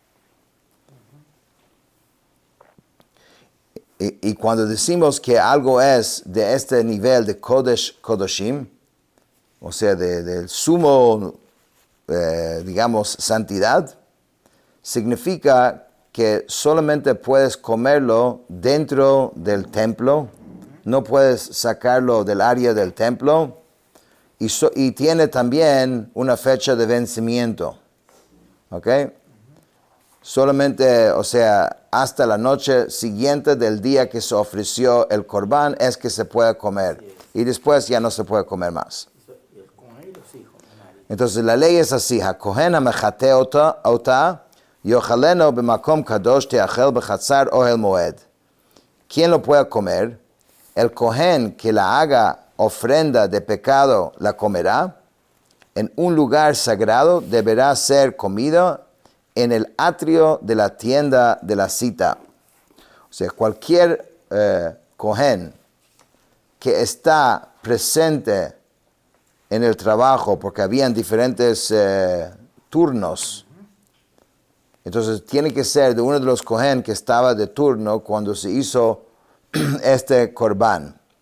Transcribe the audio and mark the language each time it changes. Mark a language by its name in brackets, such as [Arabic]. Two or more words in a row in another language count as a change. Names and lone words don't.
[Spanish] Y cuando decimos que algo es de este nivel de [Hebrew] קודש קדשים, [Spanish] o sea, del sumo, digamos, santidad, significa que solamente puedes comerlo dentro del templo, no puedes sacarlo del área del templo, y tiene también una fecha de vencimiento. ¿Ok? Solamente, o sea, hasta la noche siguiente del día que se ofreció el corbán es que se puede comer. Y después ya no se puede comer más. Entonces la ley es así. [Hebrew] הכהן המחטא אתה יאכלנה במקום קדש תאכל בחצר אהל מועד. [Spanish] ¿Quién lo puede comer? El Kohen que la haga ofrenda de pecado la comerá. En un lugar sagrado deberá ser comido en el atrio de la tienda de la cita. O sea, cualquier Kohen que está presente en el trabajo, porque habían diferentes turnos, entonces tiene que ser de uno de los Kohen que estaba de turno cuando se hizo este corbán.